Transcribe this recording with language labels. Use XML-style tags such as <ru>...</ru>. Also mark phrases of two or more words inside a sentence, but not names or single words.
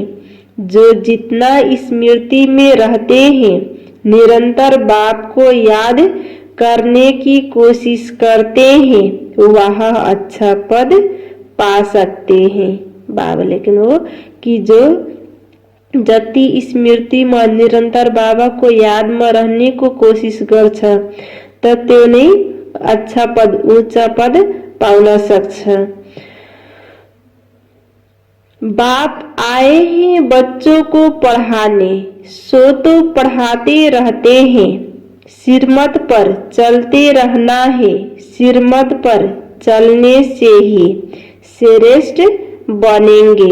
<hi>जो जितना स्मृति में रहते हैं, निरंतर बाप को याद करने की कोशिश करते हैं, वह अच्छा पद पा सकते हैं।</hi> <ne>बाबा लेकिन वो कि जो जति स्मृतिमा निरन्तर बाबाको यादमा रहनेको कोसिस गर्छ त त्यो नै</ne> <hi>अच्छा पद,</hi> <ne>उच्च पद पाउन सक्छ।</ne> <hi>बाप आए हैं बच्चों को पढ़ाने, सो तो पढ़ाते रहते हैं। सिरमत पर चलते रहना है, सिरमत पर चलने से ही श्रेष्ठ बनेंगे।</hi>